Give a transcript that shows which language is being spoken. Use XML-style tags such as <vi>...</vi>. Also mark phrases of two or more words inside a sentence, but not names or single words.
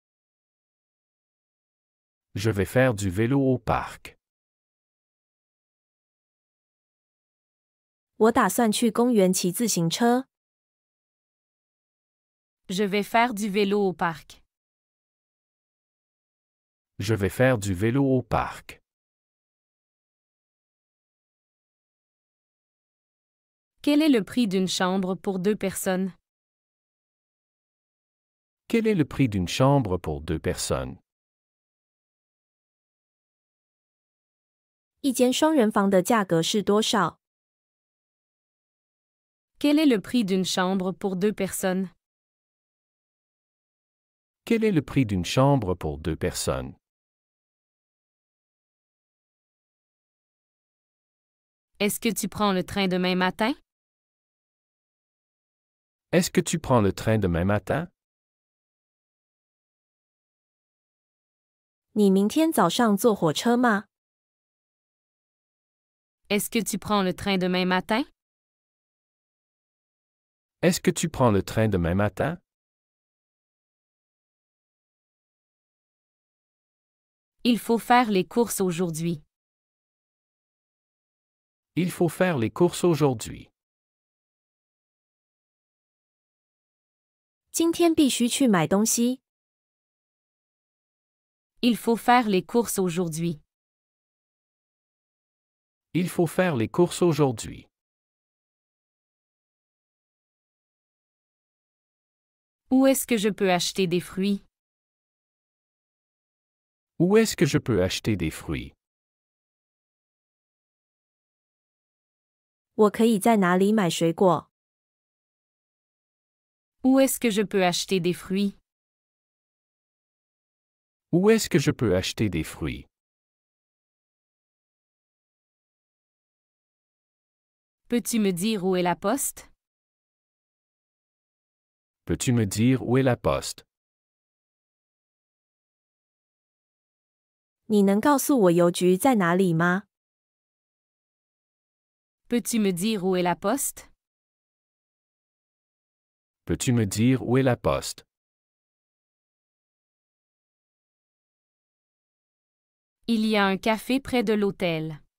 <fr>Je vais faire du vélo au parc.</fr> <zh>我打算去公园骑自行车。</zh> <fr>Je vais faire du vélo au parc. Je vais faire du vélo au parc. Quel est le prix d'une chambre pour 2 personnes? Quel est le prix d'une chambre pour 2 personnes?</fr> <zh>一间双人房的价格是多少？</zh> <fr>Quel est le prix d'une chambre pour 2 personnes? Quel est le prix d'une chambre pour 2 personnes? Est-ce que tu prends le train demain matin? Est-ce que tu prends le train demain matin?</fr> <zh>你明天早上坐火车吗？</zh> <fr>Est-ce que tu prends le train demain matin? Est-ce que tu prends le train demain matin? Il faut faire les courses aujourd'hui. Il faut faire les courses aujourd'hui.</fr> <zh>今天必须去买东西。</zh> <fr>Il faut faire les courses aujourd'hui. Il faut faire les courses aujourd'hui. Où est-ce que je peux acheter des fruits? Où est-ce que je peux acheter des fruits?</fr> <zh>我可以在哪里买水果？</zh> <fr>Où est-ce que je peux acheter des fruits? Où est-ce que je peux acheter des fruits? Peux-tu me dire où est la poste? Peux-tu me dire où est la poste?</fr> <zh>你能告诉我邮局在哪里吗？</zh> <fr>Peux-tu me dire où est la poste? Peux-tu me dire où est la poste? Il y a un café près de l'hôtel.</fr>